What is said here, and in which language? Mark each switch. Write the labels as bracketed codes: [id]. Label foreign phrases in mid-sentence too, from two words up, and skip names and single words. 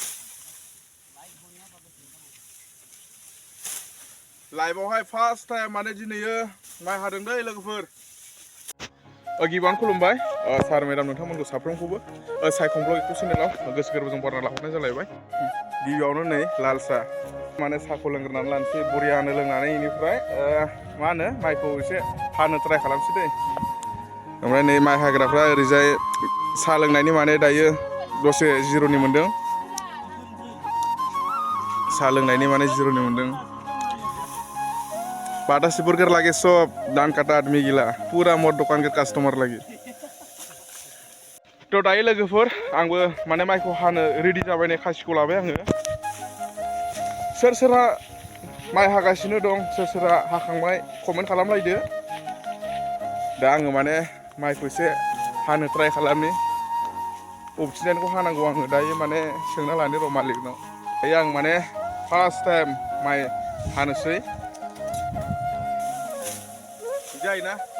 [brx] लाइभआवहाय [en] first time [brx] माने दिनैयो माइ हादों दै लोगोफोर गिबियावनो खुलुमबाय सार मेडाम नोंथांमोनखौ साफ्रोमखौबो सायखंब्लग इउटुब चेनेलाव गोसो गोरबोजों बरायना लाहरनाय जालायबाय गिबियावनो नै लाल साहा माने साहाखौ लोंग्रोनानै लानोसै बरियानो लोंनानै इनिफ्राय मा होनो माइखौ एसे हानो ट्राइ खालामसै दै ओमफ्राय नै माइ हाग्राफ्रा ओरैजाय साहा लोंनायनि माने दायो दसे जिर'नि मोन्दों साहा लोंनायनि माने जिर'नि मोन्दों [sck] बाटा सिपुर कर लागे सब दान काटा आदमी गिला पूरा मोर दुकान के कस्टमर लगी [brx] तो दायो लोगोफोर आंबो माने माइखौ हानो रेडि जाबाय नै खासिखौ लाबाय आङो सोर सोरहा माइ हागासिनो दं सोर सोरहा हाखांबाय कमेन्ट खालामलायदो दा आङो माने माइखौ एसे हानो ट्राइ खालामनि अबथिनायखौ हानांगौ आङो दायो माने सोंना लानो र' मालिकनाव दायो आं माने [en] first time [brx] माइ हानोसै जायोना